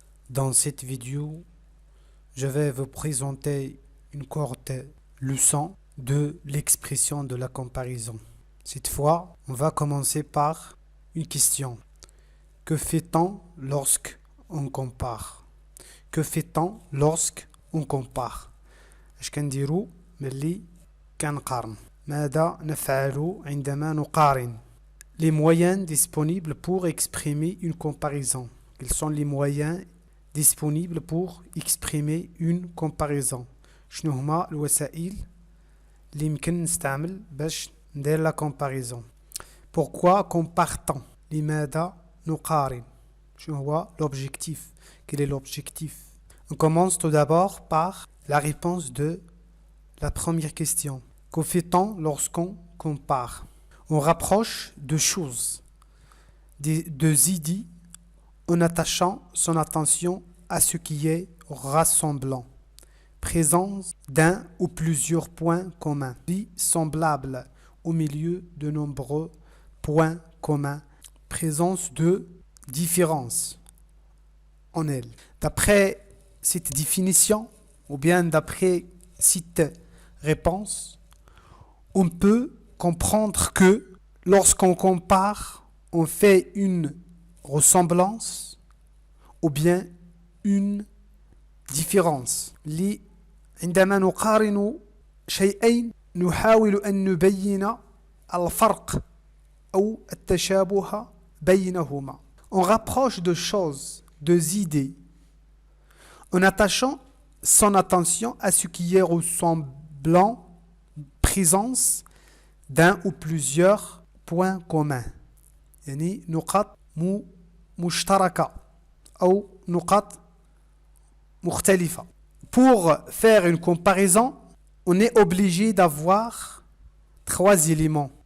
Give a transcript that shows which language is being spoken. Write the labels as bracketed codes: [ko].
[fr] Dans cette vidéo, je vais vous présenter une courte leçon de l'expression de la comparaison. Cette fois, on va commencer par une question. Que fait-on lorsqu'on compare? Que fait-on lorsqu'on compare? [ar] اش كنديرو ملي كنقارن؟ ماذا نفعل عندما نقارن؟ [fr] Les moyens disponibles pour exprimer une comparaison. Quels sont les moyens disponibles pour exprimer une comparaison? [ar] شنو هما الوسائل اللي يمكن نستعمل باش ندير [fr] la comparaison? Pourquoi compare-t-on? [ar] لماذا نقارن؟ شنو هو l'objectif? [fr] Quel est l'objectif? On commence tout d'abord par la réponse de la première question. Que fait-on lorsqu'on compare? On rapproche deux choses, deux idées, en attachant son attention à ce qui est rassemblant. Présence d'un ou plusieurs points communs. Dit semblable au milieu de nombreux points communs. Présence de différences en elle. D'après cette définition, ou bien d'après cette réponse, on peut comprendre que lorsqu'on compare, on fait une ressemblance ou bien une différence. [ar] عندما نقارن شيئين نحاول أن نبين الفرق أو التشابه بينهما. [fr] On rapproche deux choses, deux idées, en attachant son attention à ce qui est ressemblant, présence d'un ou plusieurs points communs. [ar] يعني نقاط مشتركة أو نقاط مختلفة. [fr] Pour faire une comparaison, on est obligé d'avoir trois éléments.